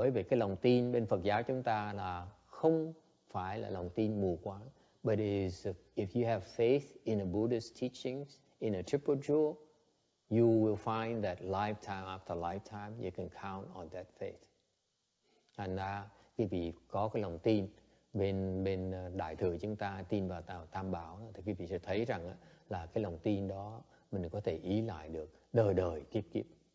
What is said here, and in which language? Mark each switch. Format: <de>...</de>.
<vi>Bởi vì cái lòng tin bên Phật giáo chúng ta là không phải là lòng tin mù quáng.</vi> <en>But it is, if you have faith in a Buddhist teachings, in a triple jewel, you will find that lifetime after lifetime, you can count on that faith.</en> <vi>Thành ra, quý vị có cái lòng tin bên Đại Thừa chúng ta, tin vào Tam Bảo, thì quý vị sẽ thấy rằng là cái lòng tin đó mình có thể ý lại được đời đời kiếp kiếp.</vi>